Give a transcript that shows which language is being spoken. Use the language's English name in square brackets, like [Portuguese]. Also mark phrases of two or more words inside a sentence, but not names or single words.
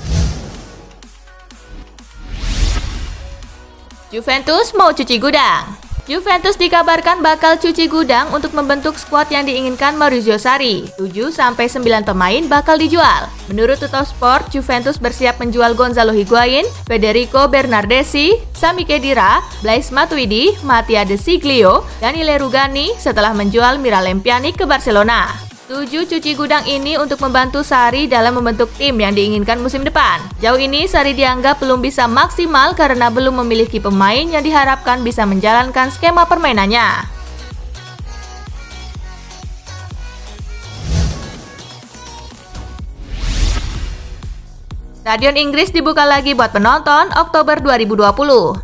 [Indonesian] Juventus mau cuci gudang. Juventus dikabarkan bakal cuci gudang untuk membentuk skuad yang diinginkan Maurizio Sarri. 7-9 pemain bakal dijual. Menurut Tuttosport, Juventus bersiap menjual Gonzalo Higuain, Federico Bernardeschi, Sami Khedira, Blaise Matuidi, Mattia De Sciglio, Daniele Rugani setelah menjual Miralem Pjanic ke Barcelona. 7 cuci gudang ini untuk membantu Sarri dalam membentuk tim yang diinginkan musim depan. Jauh ini Sarri dianggap belum bisa maksimal karena belum memiliki pemain yang diharapkan bisa menjalankan skema permainannya. Stadion Inggris dibuka lagi buat penonton Oktober 2020.